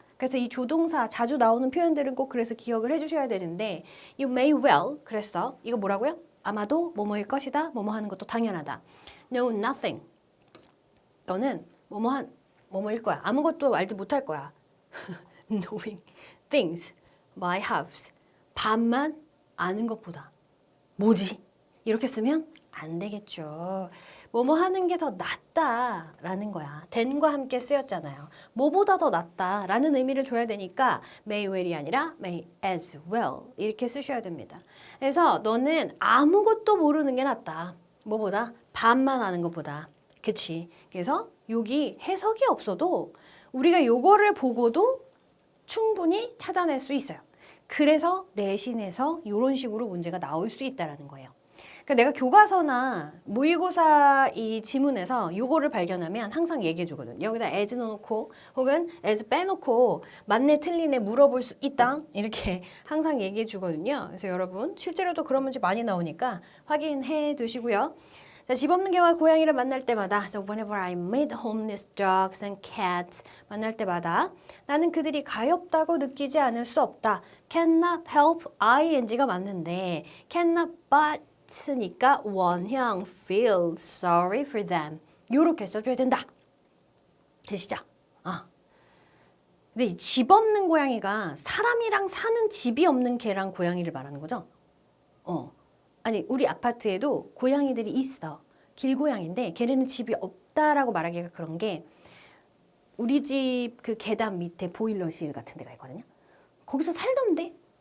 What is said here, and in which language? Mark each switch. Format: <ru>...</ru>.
<ko>그래서 이 조동사 자주 나오는 표현들은 꼭 그래서 기억을 해주셔야 되는데</ko> <en>you may well</en> <ko>그래서 이거 뭐라고요? 아마도 뭐뭐일 것이다. 뭐뭐 하는 것도 당연하다.</ko> <en>No, nothing.</en> <ko>너는 뭐뭐일 거야. 아무것도 알지 못할 거야.</ko> <en>Knowing things by halves.</en> <ko>반만 아는 것보다. 뭐지? 이렇게 쓰면 안 되겠죠. 뭐뭐 하는 게 더 낫다라는 거야. than과 함께 쓰였잖아요. 뭐보다 더 낫다라는 의미를 줘야 되니까 may well이 아니라</ko> <en>may as well</en> <ko>이렇게 쓰셔야 됩니다. 그래서 너는 아무것도 모르는 게 낫다. 뭐보다? 반만 아는 것보다. 그치? 그래서 여기 해석이 없어도 우리가 요거를 보고도 충분히 찾아낼 수 있어요. 그래서 내신에서 이런 식으로 문제가 나올 수 있다는 거예요. 그러니까 내가 교과서나 모의고사 이 지문에서 요거를 발견하면 항상 얘기해 주거든. 여기다 as 넣어놓고 혹은 as 빼놓고 맞네 틀리네 물어볼 수 있다. 이렇게 항상 얘기해 주거든요. 그래서 여러분 실제로도 그런 문제 많이 나오니까 확인해 두시고요. 자, 집 없는 개와 고양이를 만날 때마다</ko> <en>So whenever I meet homeless dogs and cats</en> <ko>만날 때마다 나는 그들이 가엾다고 느끼지 않을 수 없다.</ko> <en>Cannot help ing가</en> <ko>맞는데</ko> <en>cannot but니까 원형 feel sorry for them</en> <ko>요렇게 써줘야 된다. 되시죠? 근데 이 집 없는 고양이가 사람이랑 사는 집이 없는 개랑 고양이를 말하는 거죠? 아니 우리 아파트에도 고양이들이 있어. 길고양인데 걔네는 집이 없다라고 말하기가 그런 게 우리 집 그 계단 밑에 보일러실 같은 데가 있거든요. 거기서 살던데?</ko>